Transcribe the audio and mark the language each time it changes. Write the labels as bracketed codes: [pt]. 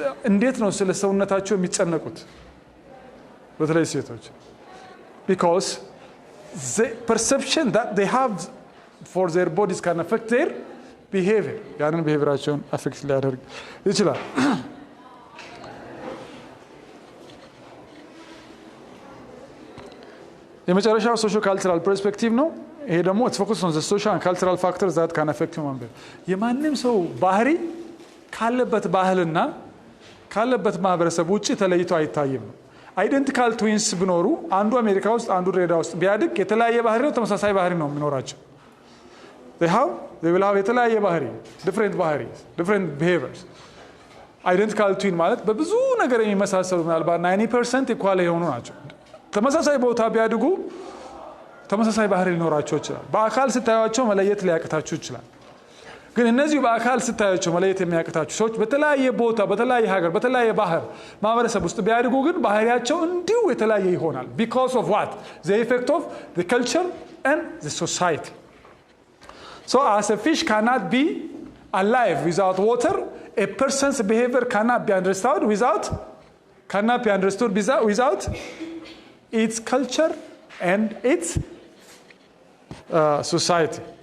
[am] እንዴት ነው ስለ ሰውነታቸው የሚጨነቁት? በተለይ ሴቶች [en] because the perception that they have for their bodies can affect their behavior. [am] ያንን behaviorቸውን affect ሊያደርግ ይችላል። የመጨረሻው ሶሾ ካልቸራል ፐርስፔክቲቭ ነው። ይሄ ደግሞ [en] it's focused on the social and cultural factors that can affect human being. [am] የማንም ሰው ባህሪ ካለበት ባህልና ካለበት ማህበረሰብ ውጪ ተለይቶ አይታይም። አይደንቲካል ትዊንስ ቢኖሩ አንዱ አሜሪካ ውስጥ አንዱ ድሬዳዋ ውስጥ ቢያድግ የተለያየ ባህሪ ነው፣ ተመሳሳይ ባህሪ ነው የሚኖራቸው። [en] they will have [am] የተለያየ ባህሪ [en] different behaviors. [am] አይደንቲካል ትዊን ማለት በብዙ ነገር የሚመሳሰሉ ምናልባት 90% ኢኳል የሆኑ ናቸው። ተመሳሳይ ቦታ ቢያድጉ ተመሳሳይ ባህሪ ሊኖራቸው ይችላል። በአካል ስታዩቸው መለየት ሊያቅታችሁ ይችላል። ግን እነዚህ በአካል ስታዩቸው መለየት የሚያቅታችሁ ሰዎች በተለያየ ቦታ በተለያየ ሀገር በተለያየ ባህር ማህበረሰብ ውስጥ ቢያድጉ ግን ባህሪያቸው እንዲሁ የተለያየ ይሆናል። [en] because of what? the effect of the culture and the society. So as a fish cannot be alive without water, a person's behavior cannot be understood without its culture and its society.